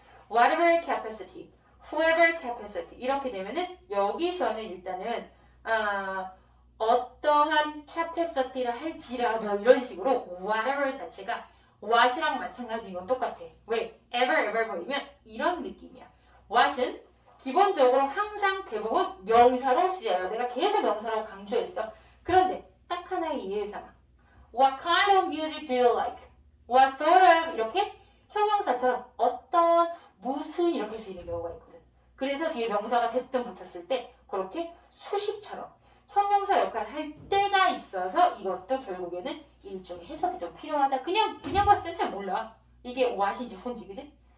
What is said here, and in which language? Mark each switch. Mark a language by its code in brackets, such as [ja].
[ko] Whatever capacity, whoever capacity 이렇게 되면은 여기서는 일단은 어떠한 capacity를 할지라도 이런 식으로 whatever 자체가 what이랑 마찬가지인 건 똑같아. 왜? ever 버리면 이런 느낌이야. what은 기본적으로 항상 대부분 명사로 쓰여요. 내가 계속 명사라고 강조했어. 그런데 딱 하나의 이해의 사항. [en] What kind of music do you like? [ko] What sort of 이렇게 형용사처럼 어떤 무슨 이렇게 쓰이는 경우가 있거든. 그래서 뒤에 명사가 됐든 붙었을 때 그렇게 수식처럼 형용사 역할을 할 때가 있어서 이것도 결국에는 일종의 해석이 좀 필요하다. 그냥 봤을 땐 잘 몰라. 이게 what인지 who인지 그지?